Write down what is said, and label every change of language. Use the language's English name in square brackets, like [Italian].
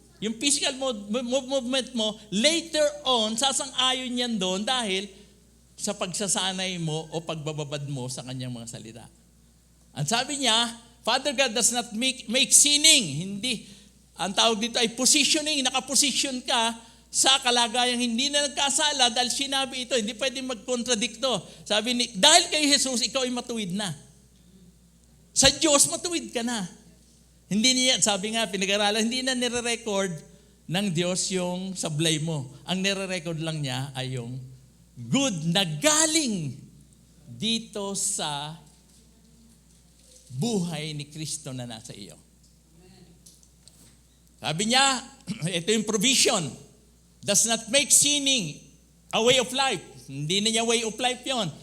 [Filipino] Yung physical movement mo, later on, sasang-ayon yan doon dahil sa pagsasanay mo o pagbababad mo sa kanyang mga salita. [English] Ang sabi niya, Father God does not make sinning. [Filipino] Hindi. Ang tawag dito ay positioning. Nakaposition ka sa kalagayang hindi na nagkasala dahil sinabi ito. Hindi pwedeng magkontradikto. Sabi ni, dahil kay Jesus, ikaw ay matuwid na. Sa Diyos, matuwid ka na. Hindi niya, sabi nga, pinag-aralan, hindi na nire-record ng Diyos yung sablay mo. Ang nire-record lang niya ay yung good na galing dito sa buhay ni Kristo na nasa iyo. Sabi niya, ito yung provision. [English] Does not make sinning a way of life. [Filipino] Hindi na niya way of life yon.